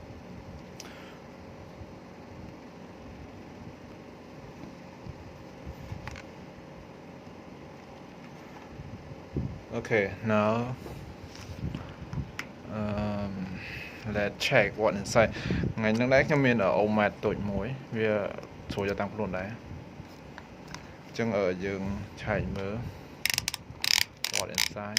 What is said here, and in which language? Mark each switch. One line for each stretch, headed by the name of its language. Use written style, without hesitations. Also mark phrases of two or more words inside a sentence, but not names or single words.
English: Okay, now let's check what inside.
Vietnamese: Ngày trước đấy
Khmer: ខ្ញុំមាន Ohmmeter តូចមួយវាស្រួលយកតាមខ្លួនដែរអញ្ចឹងយើងឆែកមើល
English: what inside.